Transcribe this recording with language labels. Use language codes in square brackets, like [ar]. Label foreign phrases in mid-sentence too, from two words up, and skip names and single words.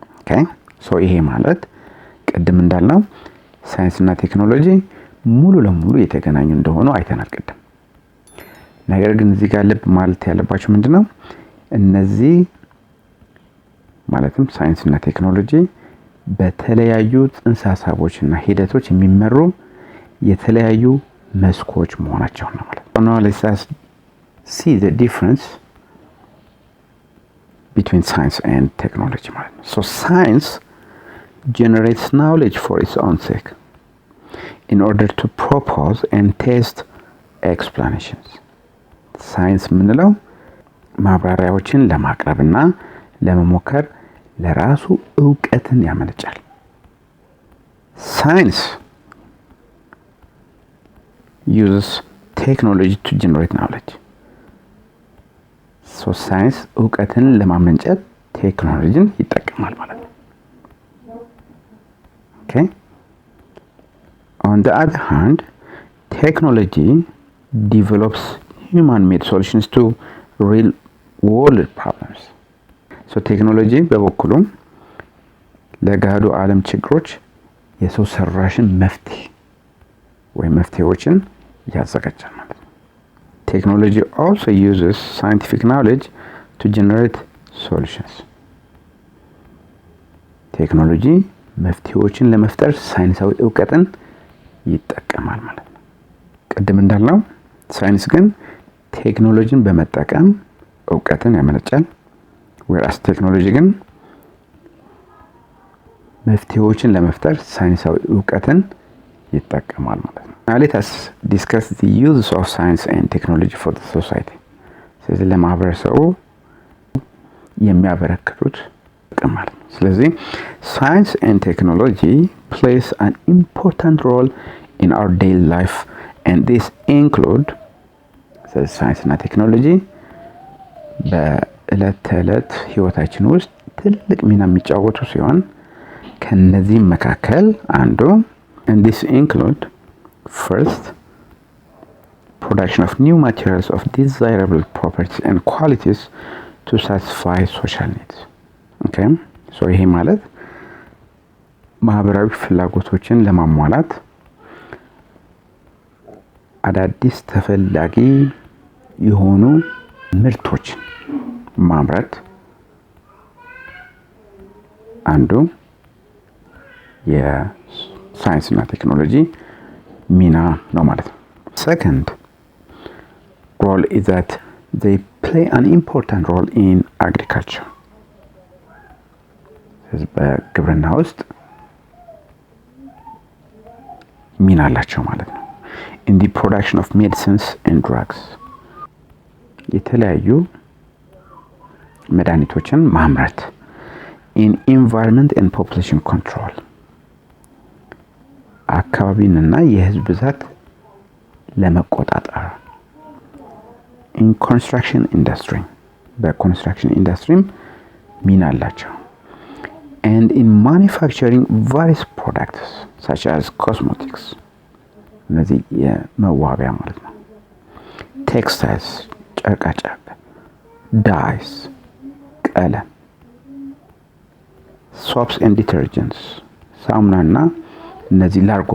[am] ሶ ይሄ ማለት ቅድም እንዳልነው ሳይንስና ቴክኖሎጂ ሙሉ ለሙሉ የተገናኙ እንደሆኑ አይተናል ቅድም። ነገር ግን እዚህ ጋር ልብ ማለት ያለባችሁ ምንድነው እነዚህ ማለትም ሳይንስና ቴክኖሎጂ በተለያዩ ጽንሰ ሐሳቦችና ሂደቶች የሚመሩ የተለያዩ መስኮች መሆናቸው ነው ማለት ነው። [en] Now let's see the difference between science and technology [am] ማለት ነው። [en] So science generates knowledge for its own sake in order to propose and test explanations. [am] ሳይንስ ምንለው ማብራሪያዎችን ለማቅረብና ለመሞከር ለራሱ ዕውቀትን ያመነጫል። ሳይንስ [en] uses technology to generate knowledge. [am] So ሳይንስ ዕውቀትን ለማመንጨት ቴክኖሎጂን ይጠቀማል ማለት ነው። Okay? [en] On the other hand, technology develops human-made solutions to real-world problems. [am] So ቴክኖሎጂ በበኩሉ ለጋዱ ዓለም ችግሮች የሰው ሰራሽን መፍትሄ ወይ መፍትሄዎችን ያዘጋጃል ማለት ነው። [en] Technology also uses scientific knowledge to generate solutions. [am] ቴክኖሎጂ መፍትሄዎችን ለመፍጠር ሳይንሳዊ ዕውቀትን ይጠቀማል ማለት ነው። ቅድም እንዳልነው ሳይንስ ግን ቴክኖሎጂን በመጠቀም ዕውቀትን ያመነጫል። whereas ቴክኖሎጂ ግን መፍትሄዎችን ለመፍጠር ሳይንሳዊ ዕውቀትን ይጠቀማል ማለት ነው። [en] Now let us discuss the use of science and technology for the society. [am] ስለዚህ ለማህበረሰቡ የሚያበረክቱት ጥቅም ማለት ነው። ስለዚህ [en] science and technology plays an important role in our daily life, and this include science and technology [am] በዕለት ተዕለት ህይወታችን ውስጥ ትልቅ ሚና የሚጫወቱ ሲሆን ከነዚህም መካከል አንዱ [en] and this include first production of new materials of desirable properties and qualities to satisfy social needs. Okay? [am] So ይሄ ማለት ማህበራዊ ፍላጎቶችን ለማሟላት አዳዲስ ተፈላጊ የሆኑ ምርቶችን ማምረት አንዱ የሳይንስና ቴክኖሎጂ ሚና ነው ማለት ነው። [en] Second role is that they play an important role in agriculture. [am] በግብርና ውስጥ ሚና አላቸው ማለት ነው። [en] In the production of medicines and drugs. [am] የተለያዩ መድኃኒቶችን ማምረት። [en] In environment and population control. [am] አካባቢንና የህዝብ ብዛት ለመቆጣጠር። [en] In construction industry. [am] በኮንስትራክሽን ኢንዱስትሪም ሚና አላቸው። [en] And in manufacturing various products such as cosmetics. [am] እነዚህ የመዋቢያ ማለት ነው። Textiles, ጨርቃጨርቅ፣ dyes, ቀለም፣ [en] soaps and detergents, [am] ሳሙናና እነዚህ ላርጎ